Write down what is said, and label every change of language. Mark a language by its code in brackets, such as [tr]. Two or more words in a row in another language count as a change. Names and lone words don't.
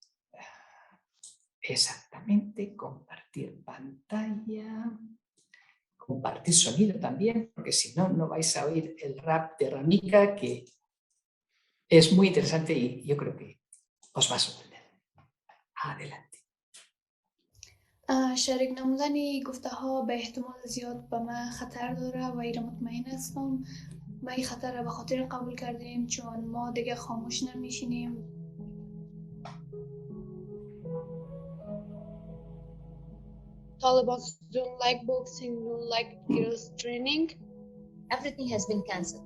[es] Exactamente, compartir pantalla. Compartir sonido también, porque si no, no vais a oír el rap de Ramika, que es muy interesante y yo creo que os va a sorprender. Adelante. [fa] شریک نمودن گفته ها به احتمال زیاد به من خطر داره و ایره مطمئن هستم و این خطر را به خاطر قبول کردیم چون ما دیگه خاموش نمیشینیم. [en] Taliban don't like boxing, don't like girls training. Everything has been cancelled.